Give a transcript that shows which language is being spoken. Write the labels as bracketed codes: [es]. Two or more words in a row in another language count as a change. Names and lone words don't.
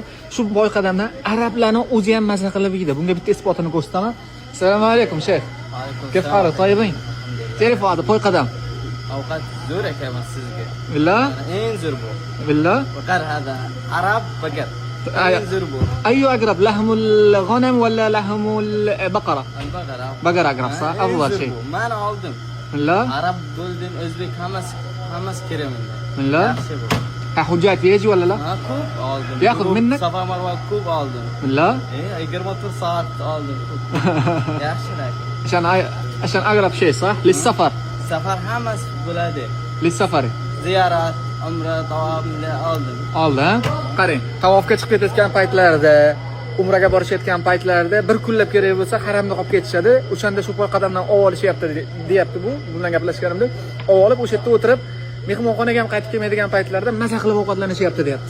[uz] Shu poyqadamdan arablarning o'zi ham maza qilib yeydi. Bunga bitta isbotini ko'rsataman. Assalomu alaykum, shayx. [ar] كيف حالك? [uz] Toyibing? Telefon poyqadam. Ovqat zo'r ekan sizga. [ar] Billah? [uz] Eng zo'r bu. [ar] Billah? بقر هذا عرب بقر. [uz] Eng zo'r bu. [ar] أي أقرب لحم الغنم ولا لحم البقرة؟ Al-baqara. بقرة أقرب صح؟ أفضل شيء. [uz] Men oldim. [ar] بالله؟ [uz] Arab bo'ldim, o'zbek hammasi kiraman. [ar] بالله؟ [uz] Yaxshi bu. [ar] حجاج يجي ولا لا؟ [uz] Ha, ko'p oldim. [ar] Ya'qub, minnak? [uz] Safa Marva ko'p oldim. [ar] بالله؟ [uz] 24 soat oldim. Yaxshilar. [ar] عشان أقرب شيء صح؟ للسفر. [uz] Safar hammasi bo'ladi. [ar] للسفر. [uz] Ziyorat, umra, tavof oldim. Oldi, ha? Qarang, tavofga chiqib ketayotgan paytlarida, umraga borishayotgan paytlarida bir kunlab kerak bo'lsa, haramda qolib ketishadi. O'shanda shu poyqadamdan olishyapti, deyapti bu. Bundan gaplashganimda, olib o'sha yerda o'tirib, mehmonxonaga ham qaytib kelmaydigan paytlarda maza qilib ovqatlanishyapti, deyapti.